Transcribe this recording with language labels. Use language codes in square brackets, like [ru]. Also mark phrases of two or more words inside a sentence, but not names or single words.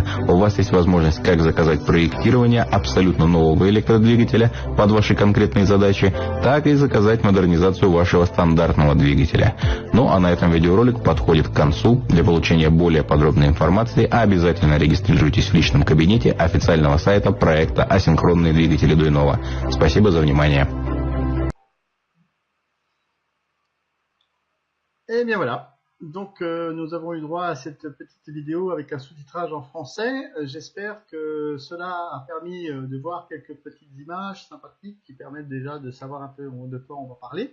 [ru] У вас есть возможность как заказать проектирование абсолютно нового электродвигателя под ваши конкретные задачи, так и заказать модернизацию вашего стандартного двигателя. Ну а на этом видеоролик подходит к концу. Для получения более подробной информации обязательно регистрируйтесь в личном кабинете официального сайта проекта «Асинхронные двигатели Duinova». Спасибо за внимание. [fr] Et bien voilà, donc nous avons eu droit à cette petite vidéo avec un sous-titrage en français. J'espère que cela a permis de voir quelques petites images sympathiques qui permettent déjà de savoir un peu de quoi on va parler.